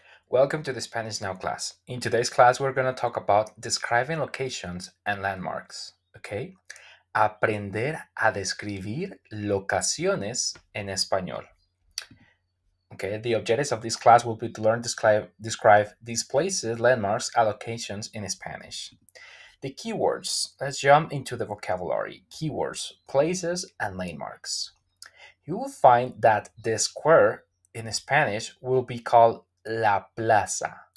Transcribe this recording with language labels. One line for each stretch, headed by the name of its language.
English: Welcome to the Spanish Now class. In today's class, we're going to talk about describing locations and landmarks. Okay?
Spanish: Aprender a describir locaciones en español.
English: Okay, the objectives of this class will be to learn describe these places, landmarks, allocations in Spanish. The keywords. Let's jump into the vocabulary. Keywords, places, and landmarks. You will find that the square in Spanish will be called la plaza.